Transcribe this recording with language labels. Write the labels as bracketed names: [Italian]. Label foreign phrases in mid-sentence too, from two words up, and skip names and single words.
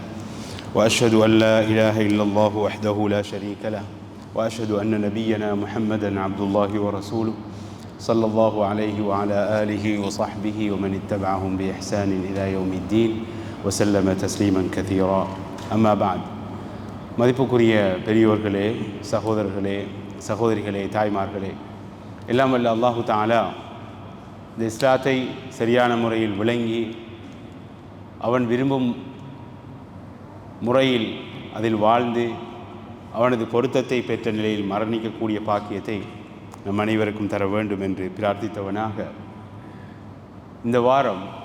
[Arabic] وأشهد أن لا إله إلا الله وحده لا شريك له وأشهد أن نبينا محمدا عبد الله ورسوله صلى الله عليه وعلى آله وصحبه ومن اتبعهم بإحسان إلى يوم الدين وسلم تسليما كثيرا. أما بعد. [Tamil] மதிப்புக்குரிய பெரியோர்களே, சகோதரர்களே, சகோதரிகளே, தாய்மார்களே, எல்லாம் வல்ல [Arabic] الله تعالى [Tamil] இந்த இஸ்லாத்தை சரியான முறையில் விளங்கி அவன் விரும்பும் முறையில் அதில் வாழ்ந்து அவனது பொருத்தத்தை பெற்ற நிலையில் மரணிக்கக்கூடிய பாக்கியத்தை நம் அனைவருக்கும் தர வேண்டும் என்று பிரார்த்தித்தவனாக இந்த வாரம்